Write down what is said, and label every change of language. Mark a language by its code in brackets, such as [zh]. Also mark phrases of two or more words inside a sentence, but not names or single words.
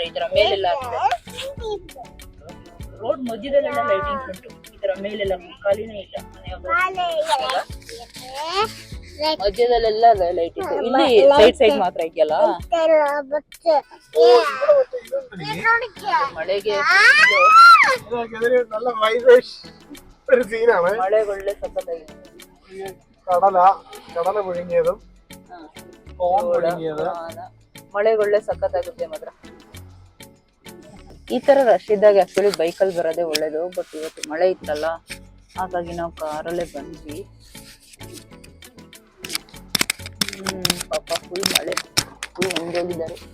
[kn] ಈ ತರ ಮೇಲೆಲ್ಲ ಹಾಕಿದ್ದಾರೆ. ರೋಡ್ ಮಧ್ಯದಲ್ಲೆಲ್ಲ ಲೈಟಿಂಗ್ಸ್ ಉಂಟು. ಈ ತರ ಮೇಲೆಲ್ಲ ಖಾಲಿನೇ ಇಲ್ಲ. ಮಧ್ಯದಲ್ಲೆಲ್ಲ ಲೈಟಿಂಗ್. ಇಲ್ಲಿ ಸೈಡ್ ಮಾತ್ರ ಇದೆಯಲ್ಲ. ಮಳೆಗೆ [ml] നല്ല ഒരു സീനാണ്. [kn] ಮಳೆ ಒಳ್ಳೆ ಸಖತ್ತಾಗಿದೆ. [ml] കടല പുഴുങ്ങിയതും കോൺ പുഴുങ്ങിയത്. [kn] ಮಳೆಗೊಳ್ಳೆ ಸಖತ್ತಾಗುತ್ತೆ ಮಾತ್ರ. ಈ ತರ ರಶ್ ಇದ್ದಾಗ ಆಕ್ಚುಲಿ ಬೈಕಲ್ಲಿ ಬರೋದೇ ಒಳ್ಳೇದು. ಬಟ್ ಇವತ್ತು ಮಳೆ ಇತ್ತಲ್ಲ, ಹಾಗಾಗಿ ನಾವು ಕಾರಲ್ಲೇ ಬಂದ್ವಿ. ಪಾಪ ಫುಲ್ ಮಳೆ, ಫುಲ್ ನೆಂದೋಗಿದ್ದಾರೆ.